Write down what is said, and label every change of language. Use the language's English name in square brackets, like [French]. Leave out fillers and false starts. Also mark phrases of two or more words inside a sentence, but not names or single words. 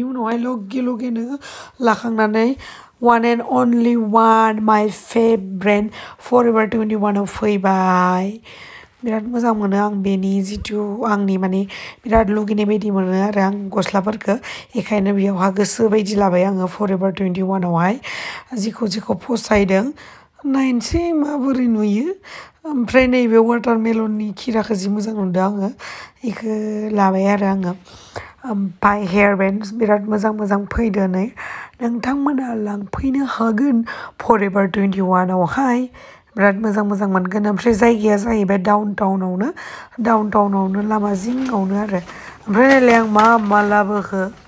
[Bodo] उनावहाय लगे लाखांनानै [English] one and only one my favorite Forever [Bodo] 21 आव फैबाय बिराद मोजां मोनो आं बेनि जितु आंनि माने बिराद लुगैनाय बायदि मोनो आरो आं गस्लाफोरखौ बेखायनो बेयावहा गोसो बायदि लाबाय आङो Forever 21 आवहाय जिखौ फसायदों नायनोसै माबोरै नुयो ओमफ्राय नैबे वाटारमेलननि खिराखौ जि मोजां नुदों आङो बेखौ लाबाय आरो आङो ओमफ्राय [English] hair bands [Bodo] बिराद मोजां मोजां फैदो नै नोंथांमोना लांफैनो हागोन Forever 21 आवहाय बिराद मोजां मोजां मोनगोन ओमफ्राय जायगाया जाहैबाय डाउन टाउनावनो लामा जिङावनो आरो ओमफ्राय नायलाय आं मा लाबोखो